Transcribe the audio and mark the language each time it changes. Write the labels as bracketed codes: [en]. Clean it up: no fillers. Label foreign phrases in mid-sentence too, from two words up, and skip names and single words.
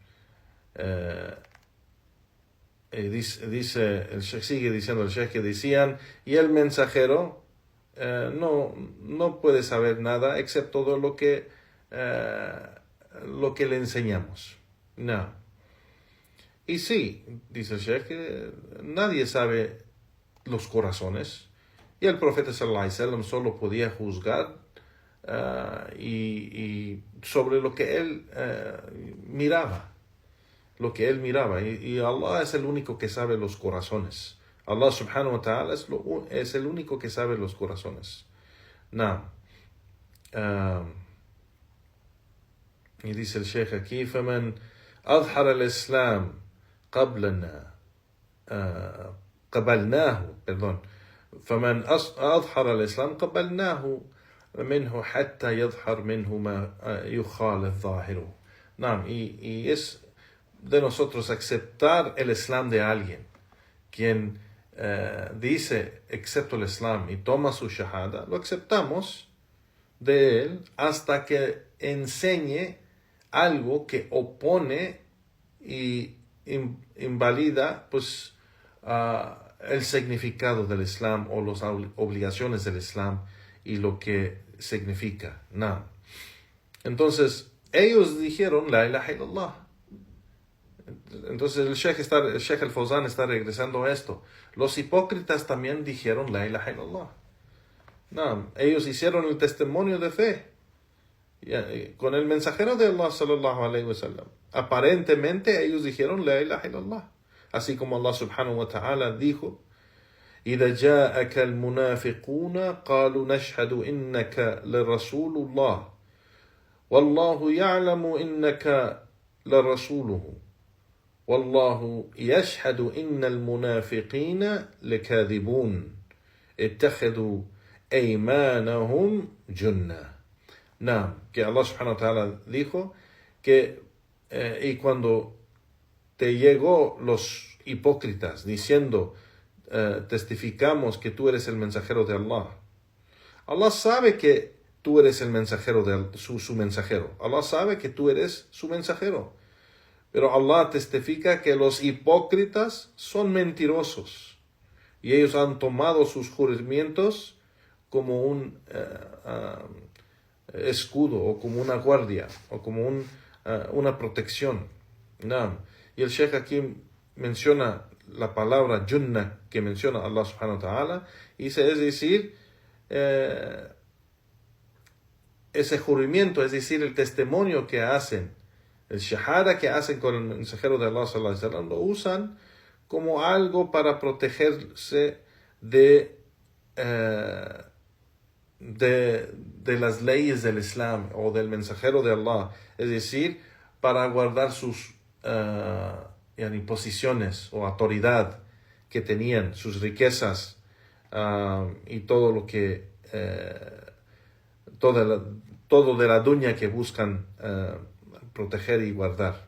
[es] Dice el Sheikh, sigue diciendo el Sheikh, que decían, y el mensajero no puede saber nada excepto todo lo que le enseñamos. No. Y sí, dice el Sheikh, que nadie sabe los corazones, y el profeta [ar] صلى الله عليه وسلم [es] solo podía juzgar y sobre lo que él miraba. Y Allah es el único que sabe los corazones. [ar] الله سبحانه وتعالى [es] es el único que sabe los corazones. Y dice el Sheikh aquí: [ar] فَمَنْ أَظْهَرَ الْإِسْلَامِ فمن أظهر الإسلام قبلناه منه حتى يظهر منه ما يخالف ظاهره. [es] Naam, y es de nosotros aceptar el Islam de alguien, quien dice, excepto el Islam, y toma su shahada, lo aceptamos de él hasta que enseñe algo que opone y invalida pues el significado del Islam o las obligaciones del Islam y lo que significa. No. Entonces ellos dijeron [ar] لا إله إلا الله. [es] Entonces el Sheikh al-Fawzan está regresando a esto. Los hipócritas también dijeron [ar] لا إله إلا الله. [es] No, ellos hicieron el testimonio de fe con el mensajero de Allah [ar] صلى الله عليه وسلم. [es] Aparentemente ellos dijeron [ar] لا إله إلا الله, [es] así como [ar] الله سبحانه وتعالى [es] dijo: [ar] إذا جاءك المنافقون قالوا نشهد إنك لرسول الله والله يعلم إنك لرسوله والله يشهد إن المنافقين لكاذبون اتخذوا أيمانهم جنة. [es] No, que [ar] الله سبحانه وتعالى [es] dijo que y cuando te llegó los hipócritas diciendo testificamos que tú eres el mensajero de Allah, Allah sabe que tú eres el mensajero de su mensajero. Allah sabe que tú eres su mensajero. Pero Allah testifica que los hipócritas son mentirosos y ellos han tomado sus juramentos como un escudo o como una guardia o como una protección. No. Y el Sheikh aquí menciona la palabra Junnah que menciona [ar] الله سبحانه وتعالى, [es] y es decir, ese juramento, es decir, el testimonio que hacen, el shahada que hacen con el mensajero de Allah [ar] صلى الله عليه وسلم, [es] lo usan como algo para protegerse de las leyes del Islam o del mensajero de Allah, es decir, para guardar sus posiciones o autoridad que tenían, sus riquezas y todo lo que todo de la dunya que buscan proteger y guardar.